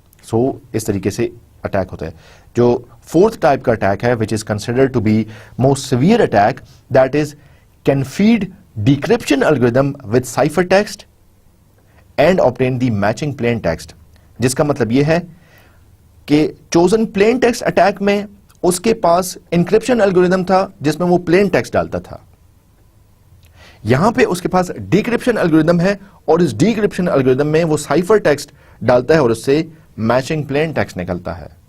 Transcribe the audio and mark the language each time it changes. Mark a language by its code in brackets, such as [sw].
[ur] سو اس طریقے سے اٹیک ہوتا ہے. جو فورتھ ٹائپ کا اٹیک ہے [en] which is considered to be most severe attack, that is can feed decryption algorithm with cipher text and obtain the matching plain text. [ur] جس کا مطلب یہ ہے کہ چوزن پلین ٹیکسٹ اٹیک میں اس کے پاس انکرپشن الگوریدم تھا جس میں وہ پلین ٹیکسٹ ڈالتا تھا. یہاں پہ اس کے پاس ڈیکرپشن الگوریدم ہے, اور اس ڈیکرپشن الگوریدم میں وہ سائفر ٹیکسٹ ڈالتا ہے اور اس سے میچنگ پلین ٹیکسٹ نکلتا ہے.